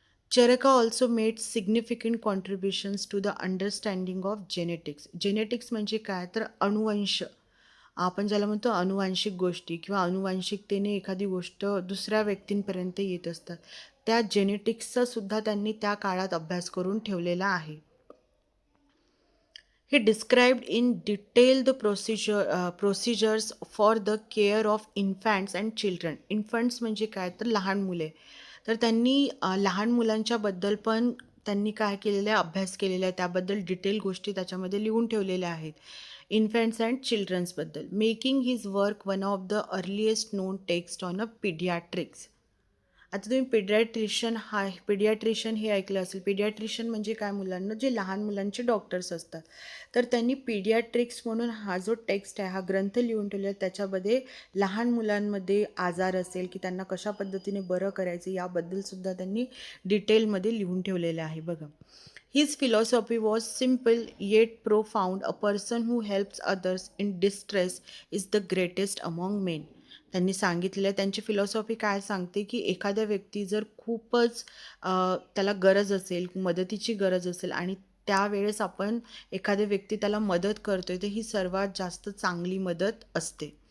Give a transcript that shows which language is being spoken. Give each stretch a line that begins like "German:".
English: Charaka also made significant contributions to the understanding of genetics.
Marathi: Genetics म्हणजे काय तर अनुवंश, आपण ज्याला म्हणतो अनुवांशिक गोष्टी किंवा अनुवांशिकतेने एखादी गोष्ट दुसऱ्या व्यक्तींपर्यंत येत असतात, त्या जेनेटिक्सचा सुद्धा त्यांनी त्या काळात अभ्यास करून ठेवलेला आहे.
English: He described in detail the procedures for the care of infants and children.
Marathi: Infants म्हणजे काय तर लहान मुले. तर त्यांनी लहान मुलांच्याबद्दल पण त्यांनी काय केलेलं आहे, अभ्यास केलेला आहे. त्याबद्दल डिटेल गोष्टी त्याच्यामध्ये लिहून ठेवलेल्या आहेत.
English: Infants and चिल्ड्रन्सबद्दल. Making his work one of the earliest known text on a paediatrics.
Marathi: आता तुम्ही पिडियाट्रिशियन हे ऐकलं असेल. पिडियाट्रिशियन म्हणजे काय मुलांना, जे लहान मुलांचे डॉक्टर्स असतात. तर त्यांनी पिडियाट्रिक्स म्हणून हा जो टेक्स्ट आहे, हा ग्रंथ लिहून ठेवला आहे. त्याच्यामध्ये लहान मुलांमध्ये आजार असेल की त्यांना कशा पद्धतीने बरं करायचं याबद्दलसुद्धा त्यांनी डिटेलमध्ये लिहून ठेवलेलं आहे बघा.
English: His philosophy was simple yet profound. A person who helps others in distress is the greatest among men.
Marathi: त्यांनी सांगितलेलं आहे, त्यांची फिलॉसॉफी काय सांगते की एखाद्या व्यक्ती जर खूपच त्याला गरज असेल, मदतीची गरज असेल आणि त्यावेळेस आपण एखाद्या व्यक्ती त्याला मदत करतोय, तर ही सर्वात जास्त चांगली मदत असते.